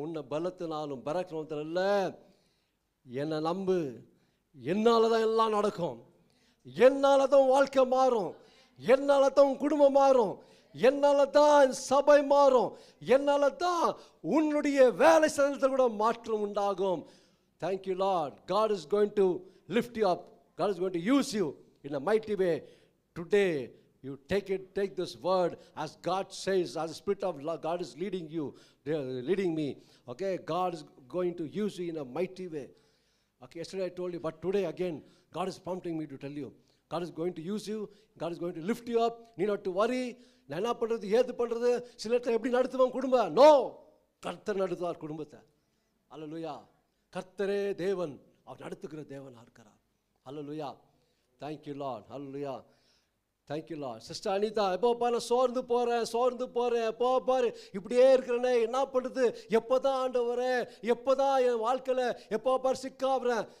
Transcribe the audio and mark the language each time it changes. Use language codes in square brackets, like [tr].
[ta] உன்னை பலத்தினாலும் பராக்கிரமத்தினாலும் அல்ல, என்னை நம்பு, என்னால் தான் எல்லாம் நடக்கும், என்னால் தான் வாழ்க்கை மாறும், என்னால் தான் குடும்பம் மாறும், என்னால் தான் சபை மாறும், என்னால் தான் உன்னுடைய வேலை ஸ்தலத்தில் கூட மாற்றம் உண்டாகும். [en] Thank you Lord. God is going to lift you up. God is going to use you in a mighty way. Today you take this word as God says, as the Spirit of God is leading me. Okay, God is going to use you in a mighty way. Okay, yesterday I told you, but today again God is prompting me to tell you, God is going to use you, God is going to lift you up. Need not to worry. [ta] நான் என்ன பண்ணுறது, ஏது பண்ணுறது, சில இடத்துல எப்படி நடத்துவோம் குடும்பம்? நோ, கர்த்தர் நடத்துவார் குடும்பத்தை. அல்லேலூயா. கர்த்தரே தேவன், அவர் நடத்துகிற தேவனாக இருக்கிறார். [en] அல்லேலூயா. Thank you lord. அல்லேலூயா. Thank you lord. [ta] சிஸ்டர் அனிதா, எப்போப்பா நான் சோர்ந்து போகிறேன், எப்போ பாரு இப்படியே இருக்கிறேனே, என்ன பண்ணுறது, எப்போ தான் ஆண்டவரே, எப்போ தான் என் வாழ்க்கையில் எப்போ பாரு சிக்காகிறேன்.